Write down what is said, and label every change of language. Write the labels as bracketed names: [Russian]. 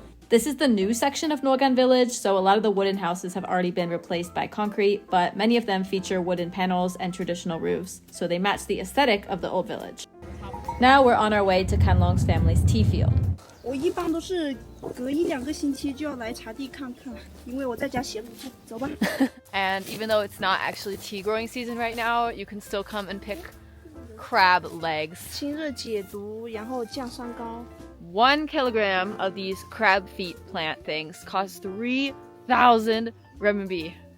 [English] This is the new section of Noan Village, so a lot of the wooden houses have already been replaced by concrete, but many of them feature wooden panels and traditional roofs, so they match the aesthetic of the old village. Now we're on our way to Kanlong's family's tea field. [Chinese] 我一般都是隔1-2个星期就要来茶地看看，因为我在家闲不住。走吧。 [English] And even though it's not actually tea growing season right now, you can still come and pick crab legs. [Chinese] 清热解毒，然后降酸高。 [English] 1 kilogram of these crab feet plant things costs 3,000 renminbi.